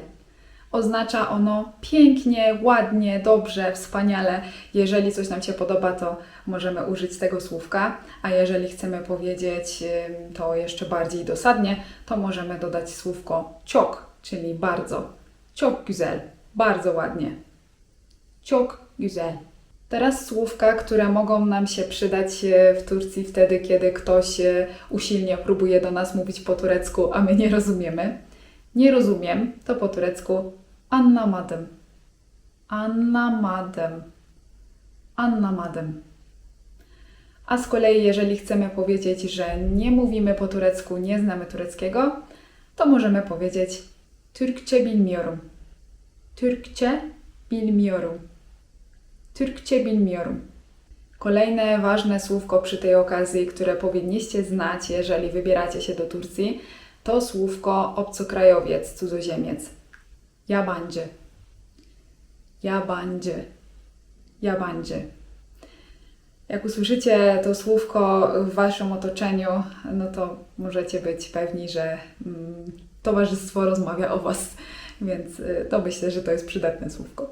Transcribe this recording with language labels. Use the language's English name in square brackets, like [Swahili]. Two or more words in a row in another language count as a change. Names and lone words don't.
[Polish] Oznacza ono pięknie, ładnie, dobrze, wspaniale. Jeżeli coś nam się podoba, to możemy użyć tego słówka, a jeżeli chcemy powiedzieć to jeszcze bardziej dosadnie, to możemy dodać słówko çok, czyli bardzo. [Turkish] Çok güzel. [Polish] Bardzo ładnie. [Turkish] Çok güzel. [Polish] Teraz słówka, które mogą nam się przydać w Turcji wtedy, kiedy ktoś usilnie próbuje do nas mówić po turecku, a my nie rozumiemy. Nie rozumiem to po turecku anlamadım. [Turkish] Anlamadım. Anlamadım. [Polish] A z kolei, jeżeli chcemy powiedzieć, że nie mówimy po turecku, nie znamy tureckiego, to możemy powiedzieć [Turkish] Türkçe bilmiyorum. Türkçe bilmiyorum. Türkçe bilmiyorum. [Polish] Kolejne ważne słówko przy tej okazji, które powinniście znać, jeżeli wybieracie się do Turcji, to słówko obcokrajowiec, cudzoziemiec. [Turkish] Yabancı. Yabancı. Yabancı. [Polish] Jak usłyszycie to słówko w Waszym otoczeniu, no to możecie być pewni, że towarzystwo rozmawia o Was, więc to myślę, że to jest przydatne słówko.